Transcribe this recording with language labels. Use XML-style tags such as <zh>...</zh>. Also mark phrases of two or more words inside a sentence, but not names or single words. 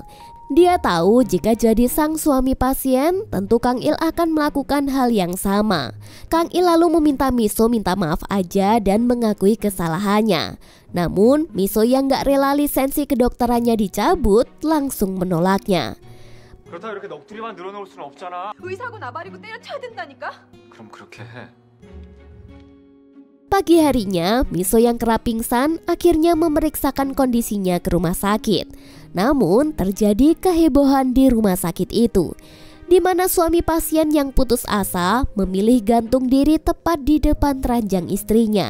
<id>Dia tahu jika jadi sang suami pasien, tentu Kang Il akan melakukan hal yang sama. Kang Il lalu meminta Miso minta maaf aja dan mengakui kesalahannya. Namun Miso yang gak rela lisensi kedokterannya dicabut langsung menolaknya.</id> <ko>그렇다고 이렇게 넋두리만 늘어놓을 수는 없잖아. 의사고 나발이고 때려쳐야 된다니까? 그럼 그렇게 해.</ko> <id>Pagi harinya, Miso yang kerap pingsan akhirnya memeriksakan kondisinya ke rumah sakit. Namun terjadi kehebohan di rumah sakit itu, di mana suami pasien yang putus asa memilih gantung diri tepat di depan ranjang istrinya.</id>